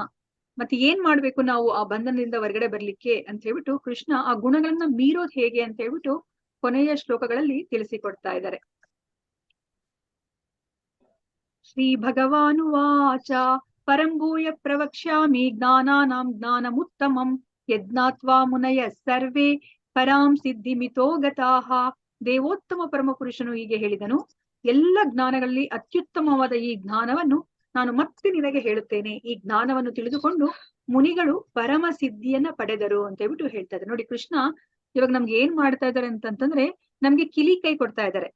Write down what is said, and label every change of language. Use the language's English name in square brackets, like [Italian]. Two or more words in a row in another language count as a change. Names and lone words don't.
[Kannada] ಮತ್ತೆ ಏನ್ ಮಾಡ್ಬೇಕು ನಾವು ಆ ಬಂಧನದಿಂದ ಹೊರಗಡೆ ಬರ್ಲಿಕ್ಕೆ ಅಂತ ಹೇಳ್ಬಿಟ್ಟು ಕೃಷ್ಣ ಆ ಗುಣಗಳನ್ನ ಮೀರೋದ್ ಹೇಗೆ ಅಂತ ಹೇಳ್ಬಿಟ್ಟು ಕೊನೆಯ ಶ್ಲೋಕಗಳಲ್ಲಿ ತಿಳಿಸಿಕೊಡ್ತಾ ಇದ್ದಾರೆ. [Sanskrit] ಶ್ರೀ ಭಗವಾನುವಾಚ ಪರಂಭೂಯ ಪ್ರವಕ್ಷ್ಯಾಮಿ ಜ್ಞಾನಾನಾಂ ಜ್ಞಾನಮುತ್ತಮಂ ಯಜ್ಞಾತ್ವಾ ಮುನಯ ಸರ್ವೇ ಪರಾಂ ಸಿದ್ಧಿಮಿತೋ ಗತಾಃ. [Kannada] ದೇವೋತ್ತಮ ಪರಮ ಪುರುಷನು ಹೀಗೆ ಹೇಳಿದನು, ಎಲ್ಲ ಜ್ಞಾನಗಳಲ್ಲಿ ಅತ್ಯುತ್ತಮವಾದ ಈ ಜ್ಞಾನವನ್ನು ನಾನು ಮತ್ತೆ ನಿನಗೆ ಹೇಳುತ್ತೇನೆ. ಈ ಜ್ಞಾನವನ್ನು ತಿಳಿದುಕೊಂಡು ಮುನಿಗಳು ಪರಮ ಸಿದ್ಧಿಯನ್ನ ಪಡೆದರು ಅಂತ ಹೇಳ್ಬಿಟ್ಟು ಹೇಳ್ತಾ ಇದ್ದಾರೆ. ನೋಡಿ, ಕೃಷ್ಣ ಇವಾಗ ನಮ್ಗೆ ಏನ್ ಮಾಡ್ತಾ ಇದ್ದಾರೆ ಅಂತಂದ್ರೆ, ನಮ್ಗೆ ಕಿಲಿ ಕೈ ಕೊಡ್ತಾ ಇದ್ದಾರೆ.